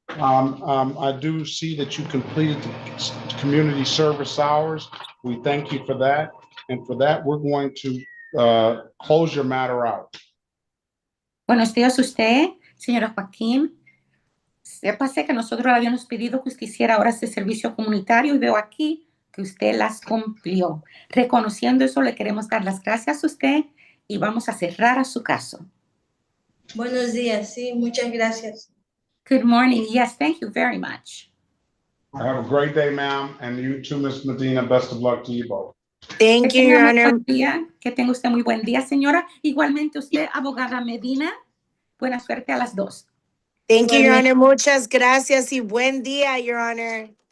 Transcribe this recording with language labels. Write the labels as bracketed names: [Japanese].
[English] I do see that you completed the community service hours. We thank you for that. And for that, we're going to close your matter out. [Spanish] Buenos días a usted, señora Joaquín. Sépase que nosotros le habíamos pedido que usted hiciera horas de servicio comunitario y veo aquí que usted las cumplió. Reconociendo eso, le queremos dar las gracias a usted y vamos a cerrar a su caso. Buenos días, sí, muchas gracias. [English] Good morning. Yes, thank you very much. Have a great day, ma'am, and you too, Ms. Medina. Best of luck to you both. Thank you, Your Honor. [Spanish] Que tenga usted muy buen día, señora. Igualmente usted, abogada Medina, buena suerte a las dos. [English] Thank you, Your Honor. [Spanish] Muchas gracias y buen día, Your Honor.